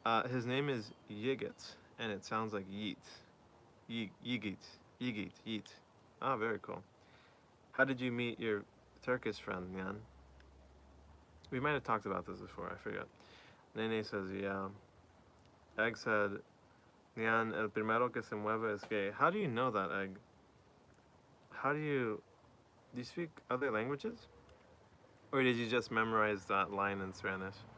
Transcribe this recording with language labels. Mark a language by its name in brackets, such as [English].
[English] His name is Yigit, and it sounds like yeet. Yigit. Yigit. Yeet. Ah, very cool. How did you meet your Turkish friend, Nyan? We might have talked about this before, I forget. Nene says, yeah. Egg said, [Spanish] Nyan, el primero que se mueve es gay. [English] How do you know that, Egg? How do you speak other languages? Or did you just memorize that line in Spanish?